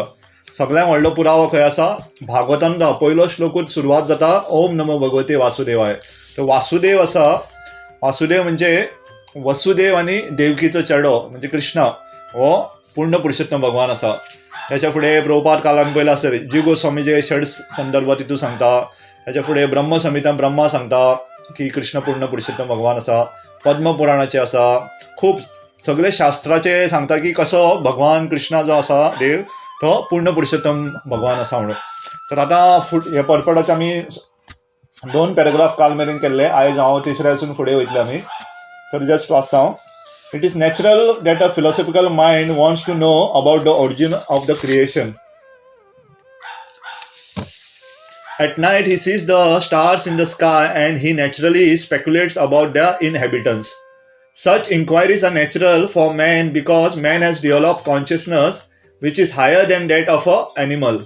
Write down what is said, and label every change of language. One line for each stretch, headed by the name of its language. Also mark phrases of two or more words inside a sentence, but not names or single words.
Konkani: सगळ्यांत व्हडलो पुरावो खंय आसा, भागवतान पयलो श्लोकूच सुरवात जाता
Sanskrit: ओम नमो भगवते वासुदेवाय.
Konkani: तो वासुदेव आसा, वासुदेव म्हणजे वसुदेव आनी देवकीचो चेडो म्हणजे कृष्णा हो पूर्ण पुरुषोत्तम भगवान आसा. त्याच्या फुडें प्रभुपाद काल आमी पयला आसतले जी गोस्वामी जे षड संदर्भ तितून सांगता. त्याच्या फुडें ब्रह्म संहिता ब्रह्मा सांगता की कृष्ण पूर्ण पुरुषोत्तम भगवान आसा. पद्मपुराणाचे आसा, खूब सगळे शास्त्राचे सांगता की कसो भगवान कृष्णा जो आसा देव तो पूर्ण पुरुषोत्तम भगवान आसा म्हणून. तर आतां हे परपडाचे आमी 2 पॅराग्राफ काल मेरेन केल्ले. आयज हांव तिसऱ्यासून फुडें वयतले आमी. तर जस्ट वाचता हांव.
English: It is natural that a philosophical mind wants to know about the origin of the creation. At night he sees the stars in the sky and he naturally speculates about their inhabitants. Such inquiries are natural for man because man has developed consciousness which is higher than that of an animal.